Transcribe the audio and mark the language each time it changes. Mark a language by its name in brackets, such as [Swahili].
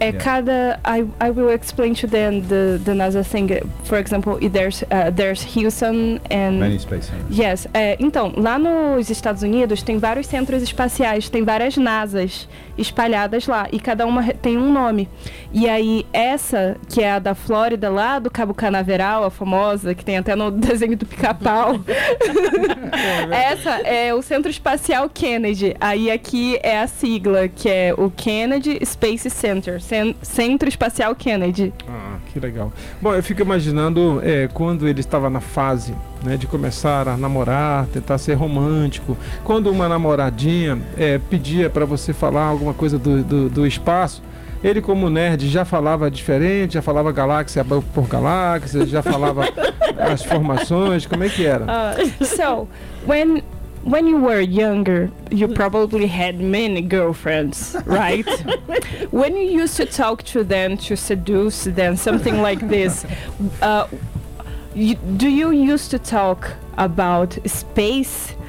[English] Cada I will explain to them the NASA thing. For example, there's Houston and many space centers. Yes. [Portuguese] Então, lá nos Estados Unidos tem vários centros espaciais, tem várias NASAs espalhadas lá e cada uma tem um nome. E aí essa, que é a da Flórida, lá do Cabo Canaveral, a famosa, que tem até no desenho do Pica-Pau. Essa é o Centro Espacial Kennedy. Aí aqui é a sigla, que é o Kennedy Space Center, Centro Espacial Kennedy. Ah, que legal. Bom, eu fico imaginando quando ele estava na fase, né, de começar a namorar, tentar ser romântico. Quando uma namoradinha pedia para você falar alguma coisa do espaço, ele, como nerd, já falava diferente, já falava galáxia por galáxia, já falava as formações, como é que era? [English] When you were younger, you probably had many girlfriends, right? When you used to talk to them to seduce them, something like this, do you used to talk about space?